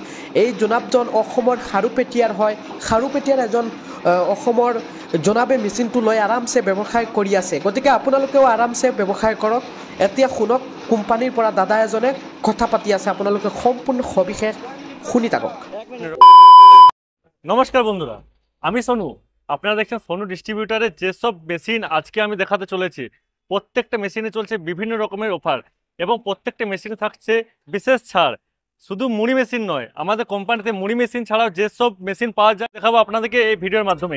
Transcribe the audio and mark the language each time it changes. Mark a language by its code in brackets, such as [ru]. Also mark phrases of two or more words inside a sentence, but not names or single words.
[as] এই জোনাবজন অসমৰ খাৰুপেটীয়াৰ হয়। খাৰুপেটীয়াৰ এজন অসমৰ জোনাবে মেচিনটো লৈ আৰামছে ব্যৱসায় কৰি আছে। গতিকে আপোনালোকেও আৰামছে ব্যৱসায় কৰক। এতিয়া শুনক, কোম্পানীৰ পৰা দাদা এজনে কথা পাতি আছে, আপোনালোকে সম্পূৰ্ণ সবিশেষ শুনি থাকক। [bn] নমস্কার বন্ধুরা, আমি সোনু। আপনারা দেখছেন সোনু ডিস্ট্রিবিউটারের যেসব মেশিন আজকে আমি দেখাতে চলেছি, প্রত্যেকটা মেশিনে চলছে বিভিন্ন রকমের অফার এবং প্রত্যেকটা মেশিনে থাকছে বিশেষ ছাড়। শুধু মুড়ি মেশিন নয়, আমাদের কোম্পানিতে মুড়ি মেশিন ছাড়াও যেসব মেশিন পাওয়া যায় দেখাবো আপনাদেরকে এই ভিডিওর মাধ্যমে।